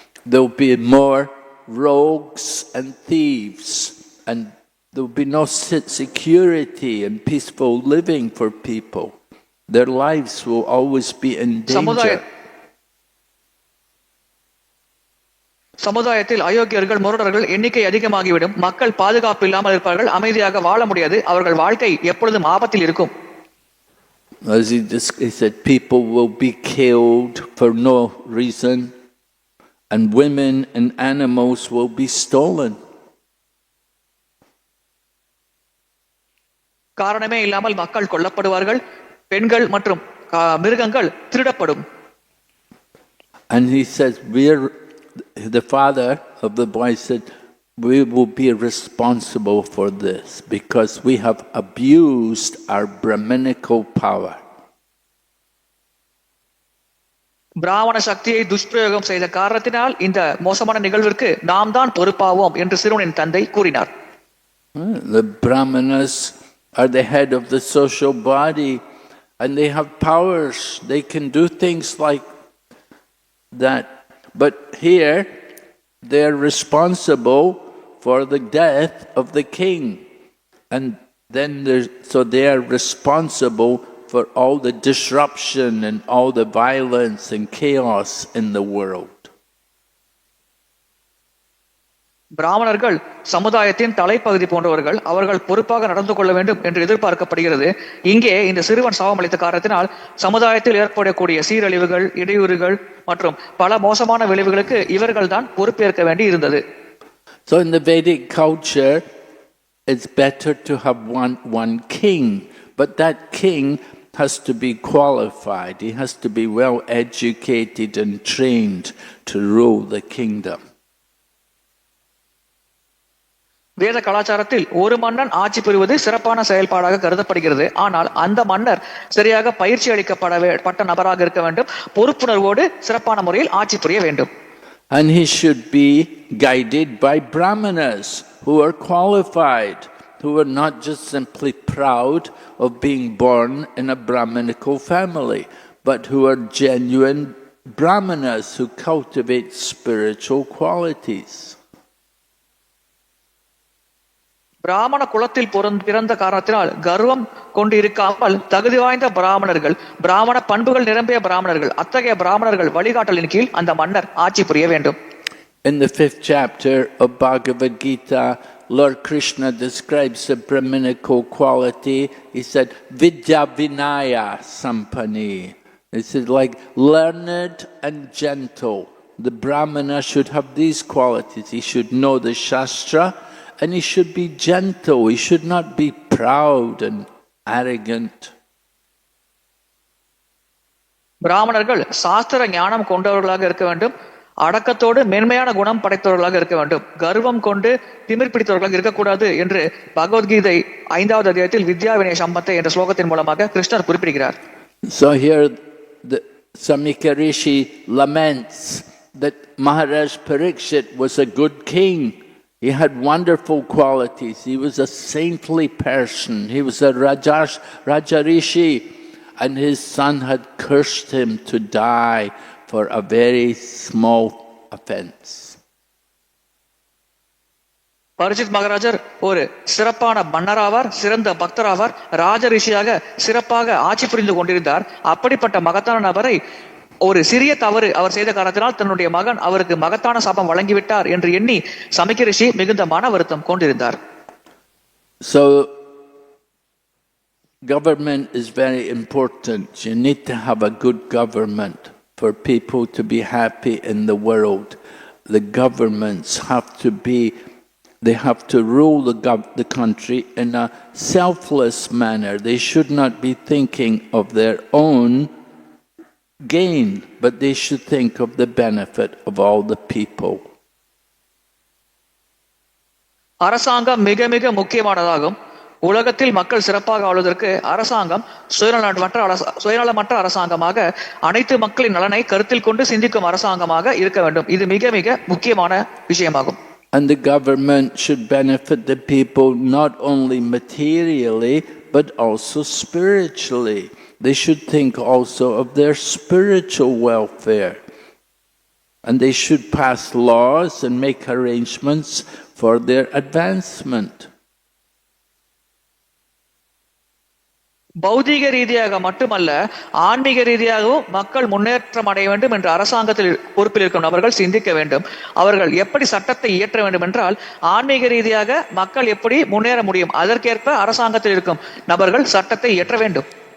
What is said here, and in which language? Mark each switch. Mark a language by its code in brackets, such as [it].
[en] There will be more rogues and thieves, and there will be no security and peaceful living for people. Their lives will always be in danger. [ta] சமுதாயத்தில் அயோக்கியர்கள், முரடர்கள் எண்ணிக்கை அதிகமாகிவிடும். மக்கள் பாதுகாப்பு இல்லாமல் இருப்பார்கள், அமைதியாக வாழ முடியாது. அவர்கள் வாழ்க்கை எப்பொழுதும் ஆபத்தில் இருக்கும். [en] As he said, people will be killed for no reason, and women and animals will be stolen. [ta] காரணமே இல்லாமல் மக்கள் கொல்லப்படுவார்கள், பெண்கள் மற்றும் மிருகங்கள் திருடப்படும். [en] And he says, the father of the boy said, we will be responsible for this because we have abused our Brahminical power. [ta] பிராமண சக்தியை துஷ்பிரயோகம் செய்த காரணத்தினால் இந்த மோசமான நிகழ்விற்கு நாம் தான் பொறுப்பாவோம் என்று சிறுவனின் தந்தை கூறினார். [en] The Brahmanas are the head of the social body and they have powers. They can do things like that. But here they are responsible for the death of the king, and then so they are responsible for all the disruption and all the violence and chaos in the world. [ta] பிராமணர்கள் சமுதாயத்தின் தலைப்பகுதி போன்றவர்கள். அவர்கள் பொறுப்பாக நடந்து கொள்ள வேண்டும் என்று எதிர்பார்க்கப்படுகிறது. இங்கே இந்த சிறுவன் சாபமளித்த காரணத்தினால் சமுதாயத்தில் ஏற்படக்கூடிய சீரழிவுகள், இடையூறுகள் மற்றும் பல மோசமான விளைவுகளுக்கு இவர்கள் தான் பொறுப்பேற்க வேண்டி இருந்தது. [en] So in the Vedic culture, it's better to have one king, but that king has to be qualified. He has to be well educated and trained to rule the kingdom. [ta] வேத கலாச்சாரத்தில் ஒரு மன்னன் ஆட்சி புரிவது சிறப்பான செயல்பாடாக கருதப்படுகிறது. ஆனால் அந்த மன்னர் சரியாக பயிற்சி அளிக்கப்பட்ட நபராக இருக்க வேண்டும், பொறுப்புணர்வோடு சிறப்பான முறையில் ஆட்சி புரிய வேண்டும். [en] And he should be guided by Brahmanas who are qualified, who are not just simply proud of being born in a Brahminical family, but who are genuine Brahmanas who cultivate spiritual qualities. [ta] பிராமண குலத்தில் பிறந்த காரணத்தினால் கர்வம் கொண்டு இருக்காமல் தகுதி வாய்ந்த பிராமணர்கள், பிராமண பண்புகள் நிரம்பிய பிராமணர்கள், அத்தகைய பிராமணர்கள் வழிகாட்டலின் கீழ் அந்த மன்னர் ஆட்சி புரிய வேண்டும். [en] In the 5th chapter of Bhagavad Gita, Lord Krishna describes the Brahminical quality. He said, Vidya Vinaya Sampani. He said, like learned and gentle. The Brahmana should have these qualities. He should know the Shastra, and he should be gentle. He should not be proud and arrogant. [ta] பிராமணர்கள் சாஸ்திர ஞானம் கொண்டவர்களாக இருக்க வேண்டும், அடக்கத்தோடு மேன்மையான குணம் படைத்தவர்களாக இருக்க வேண்டும், கர்வம் கொண்டு திமிர் பிடித்தவர்களாக இருக்கக்கூடாது என்று பகவத்கீதை 5வது அத்தியாயத்தில் வித்யா வினய சம்பத்தை என்ற ஸ்லோகத்தின் மூலமாக கிருஷ்ணர் குறிப்பிடுகிறார். [en] So here the Samika Rishi laments that Maharaj Parikshit was a good king. He had wonderful qualities. He was a saintly person. He was a Raja Rishi, and his son had cursed him to die for a very small offense. [ta] பரிஜித் மகாராஜர் ஒரு சிறப்பான மன்னராவார், சிறந்த பக்தராவார், ராஜ ரிஷியாக சிறப்பாக ஆட்சி புரிந்து கொண்டிருந்தார். அப்படிப்பட்ட மகத்தான நபரை ஒரு சிறிய தவறு அவர் செய்த காரணத்தினால் தன்னுடைய மகன் அவருக்கு மகத்தான சாபம் வழங்கிவிட்டார் என்று எண்ணி சமிக்க ரிஷி மிகுந்த மன வருத்தம் கொண்டிருந்தார். [en] So government is very important. You need to have a good government for people to be happy in the world. The governments have to be They have to rule the country in a selfless manner. They should not be thinking of their own gain, but they should think of the benefit of all the people. [ta] அரசாங்கம் மிக மிக முக்கியமானதாகும். உலகத்தில் மக்கள் சிறப்பாக ஆளுவதற்கு அரசாங்கம் சுயநலமற்ற அரசாங்கமாக அனைத்து மக்களின் நலனை கருத்தில் கொண்டு சிந்திக்கும் அரசாங்கமாக இருக்க வேண்டும். இது மிக மிக முக்கியமான விஷயமாகும். [en] And the government should benefit the people not only materially but also spiritually. They should think also of their spiritual welfare. And they should pass laws and make arrangements for their advancement. [ta] பௌதீக ரீதியாக மட்டுமல்ல, ஆன்மீக ரீதியாகவும் மக்கள் முன்னேற்றம் அடைய வேண்டும் என்று அரசாங்கத்தில் பொறுப்பில் இருக்கும் நபர்கள் சிந்திக்க வேண்டும். அவர்கள் எப்படி சட்டத்தை இயற்ற வேண்டும் என்றால், ஆன்மீக ரீதியாக மக்கள் எப்படி முன்னேற முடியும், அதற்கேற்ப அரசாங்கத்தில் இருக்கும் நபர்கள் சட்டத்தை இயற்ற வேண்டும்.